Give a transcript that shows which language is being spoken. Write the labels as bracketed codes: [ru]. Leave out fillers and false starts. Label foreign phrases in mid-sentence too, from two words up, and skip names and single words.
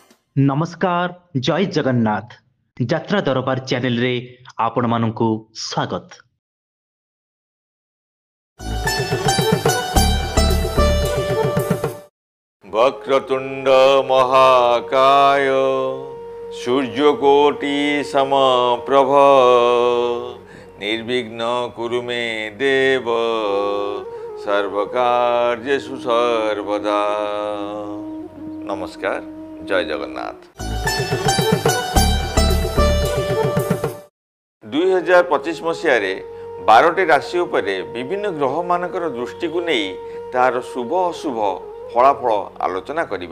[or] ନମସ୍କାର ଜୟ ଜଗନ୍ନାଥ ଯାତ୍ରା ଦରବାର ଚ୍ୟାନେଲ ରେ ଆପଣ ମାନଙ୍କୁ ସ୍ୱାଗତ। [sa] वक्रतुंड महाकाय सूर्यकोटि समप्रभ निर्विघ्न कुरु मे देव सर्वकार्येषु सर्वदा। [or] ନମସ୍କାର ଜୟ ଜଗନ୍ନାଥ। 2025 ମସିହା 12ଟି ରାଶି ଉପରେ ବିଭିନ୍ନ ଗ୍ରହ ମାନଙ୍କର ଦୃଷ୍ଟି କୋ ନହିଁ ତାର ଶୁଭ ଅଶୁଭ ଫଳାଫଳ ଆଲୋଚନା କରିବା।